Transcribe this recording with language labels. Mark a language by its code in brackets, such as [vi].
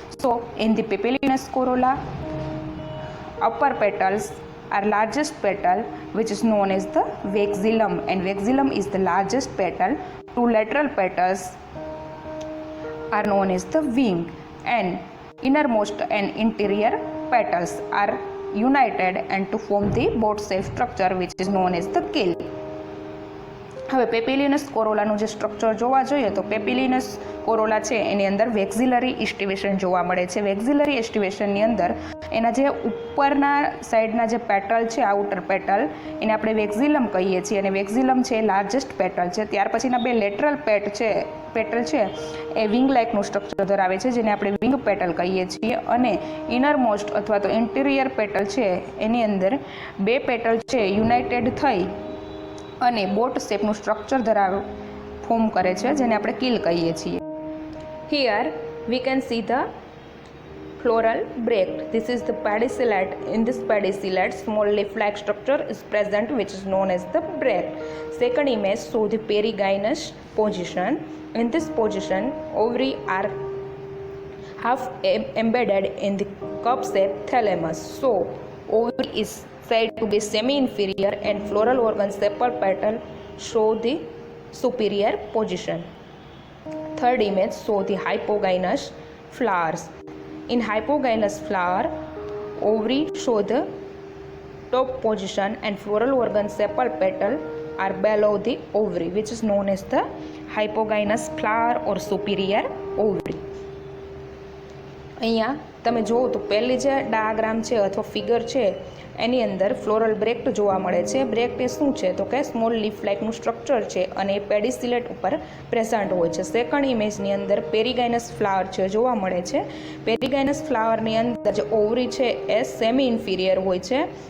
[en] So in the papilionous corolla, upper petals are largest petal, which is known as the vexillum, and vexillum is the largest petal. 2 lateral petals are known as the wing, and innermost and interior petals are united and to form the boat-shaped structure, which is known as the keel. [gu] હવે પેપિલિયનસ કોરોલાનું જે structure જોવા જોઈએ તો પેપિલિયનસ Corolla છે એની અંદર વેક્ઝિલરી એસ્ટિવેશન જોવા મળે છે. વેક્ઝિલરી એસ્ટિવેશનની અંદર એના જે ઉપરના સાઈડના જે પેટલ છે આઉટર પેટલ એને આપણે વેક્ઝિલમ કહીએ છીએ અને વેક્ઝિલમ છે એ લાર્જેસ્ટ પેટલ છે. ત્યાર પછીના 2 લેટરલ પેટલ છે એ વિંગ લાઇકનું સ્ટ્રક્ચર ધરાવે છે, જેને આપણે વિંગ પેટલ કહીએ છીએ. અને ઇનરમોસ્ટ અથવા તો ઇન્ટિરિયર પેટલ છે એની અંદર 2 પેટલ છે યુનાઇટેડ થઈ અને બોટ શેપનું સ્ટ્રક્ચર ફોર્મ કરે છે, જેને આપણે કીલ કહીએ છીએ. [en] Here we can see the floral bract. This is the pedicellate. In this pedicellate, small leaf-like structure is present, which is known as the bract. Second image show the perigynous position. In this position, ovary are half embedded in the cup-shaped thalamus. So, ovary is said to be semi-inferior and floral organ sepal petal show the superior position. Third image show the hypogynous flowers. In hypogynous flower, ovary show the top position and floral organ sepal petal are below the ovary, which is known as the hypogynous flower or superior ovary. [gu] અહીંયા તમે જુઓ તો પહેલી જે diagram છે અથવા figure છે એની અંદર ફ્લોરલ બ્રેક્ટ જોવા મળે છે. બ્રેક્ટ એ શું છે તો કે સ્મોલ લીફ લાઇકનું સ્ટ્રક્ચર છે અને એ પેડિસિલેટ ઉપર પ્રેઝન્ટ હોય છે. સેકન્ડ ઇમેજની અંદર પેરીગાઇનસ ફ્લાવર છે જોવા મળે છે. પેરીગાઇનસ ફ્લાવરની અંદર જે ઓવરી છે એ સેમી ઇન્ફિરિયર હોય છે.